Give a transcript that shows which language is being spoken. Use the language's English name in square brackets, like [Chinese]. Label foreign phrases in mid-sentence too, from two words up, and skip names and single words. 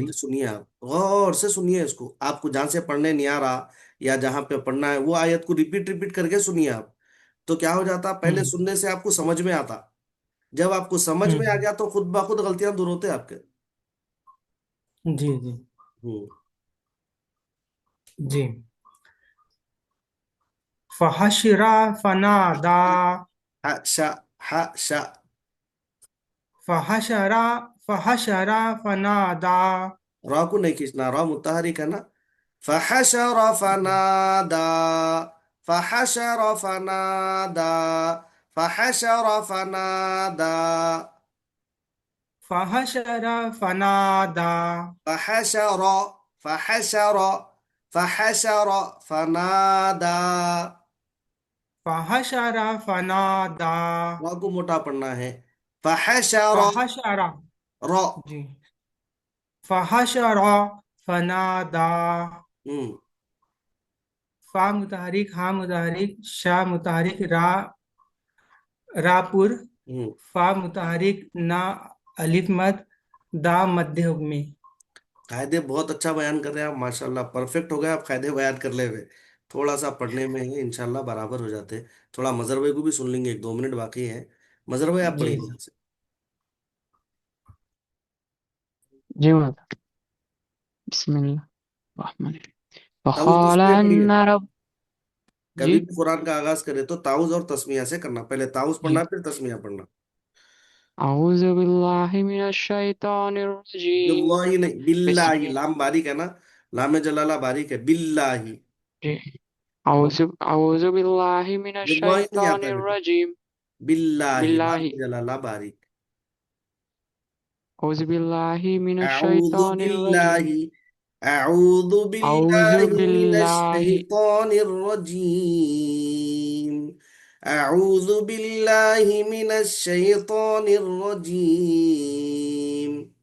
[Hindi] करिए, सुनिए आप गौर से सुनिए इसको। आपको जहां से पढ़ने नहीं आ रहा या जहां पे पढ़ना है वो आयत को रिपीट रिपीट करके सुनिए आप। तो क्या हो जाता, पहले हम्म सुनने से आपको समझ में आता, जब आपको समझ में आ हम्म गया तो खुद ब खुद गलतियां दूर होते आपके। जी जी हम्म। [Arabic] जी। فحشر فنادى. हा शा, हा शा। فحشر فحشر فنادى. [Hindi] रा को नहीं खींचना, रा मुतहरिक है ना। [Arabic] فحشر فنادى فحشر فنادى فحشر فنادى, فحشر فنادى. فحشر، فحشر، فحشر فنادى। فحشر فنادى. [Hindi] र को मोटा पढ़ना है। फहशर [Arabic] फहशरा र। जी। فحشر فنادى. हम्म। [Hindi] फा मुतहरिक हा मुतहरिक शा मुतहरिक रा रापुर। हम्म। फा मुतहरिक ना अलिफ मद दा मध्य हुक्मी। कायदे बहुत अच्छा बयान कर रहे हैं आप, माशाल्लाह परफेक्ट हो गए आप कायदे बयान कर ले हुए। थोड़ा सा पढ़ने में ही इंशाल्लाह बराबर हो जाते। थोड़ा मजर भाई को भी सुन लेंगे, 1 2 मिनट बाकी है। मजर भाई आप जी पढ़िए जी यहाँ से। जी मत बिस्मिल्लाह ताउज [Arabic] फक़ाल [Hindi] तस्मीया पढ़िए। अन्ना रब जी कभी भी कुरान का आगाज करे तो ताउज और तस्मिया से करना, पहले ताउज जी पढ़ना फिर तस्मिया पढ़ना। [Arabic] أعوذ بالله من الشيطان الرجيم [Hindi] बिल्लाही नहीं, बिल्लाही, [Arabic] बिस्मिल्लाह [Hindi] लाम बारीक है ना, लाम जलाला बारीक है, बिल्लाही। [Arabic] जी أعوذ بالله من [Hindi] बिल्लाही नहीं आता है [Arabic] शैतानिर [Hindi] बेटा, [Arabic] रजीम [Hindi] बिल्लाही, लाम [Arabic] बिल्लाहि [Hindi] जलाला बारीक। [Arabic] أعوذ بالله من अऊदु الشيطان الرجيم بالله أعوذ अऊज़ु بالله من बिल्लाहि الشيطان الرجيم أعوذ بالله من الشيطان الرجيم.